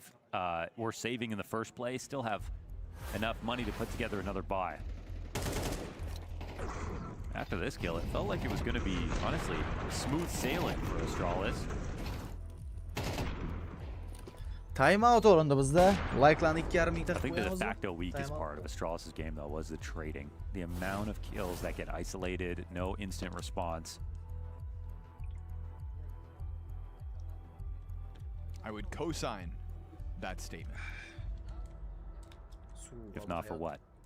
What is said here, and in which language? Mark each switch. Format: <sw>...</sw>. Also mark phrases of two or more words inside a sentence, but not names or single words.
<en>Were saving in the first place. Still have enough money to put together another buy. After this kill, it felt like it was going to be, honestly, smooth sailing for Astralis.</en> <uz>Timeout o'rindi bizda. Like'larni 2,5 mingta</uz> <en>I think the de</en> <uz>qo'yamiz.</uz> <en>facto weakest part of Astralis' game, though, was the trading. The amount of kills that get isolated, no instant response. I would co-sign that statement. If not for what?</en>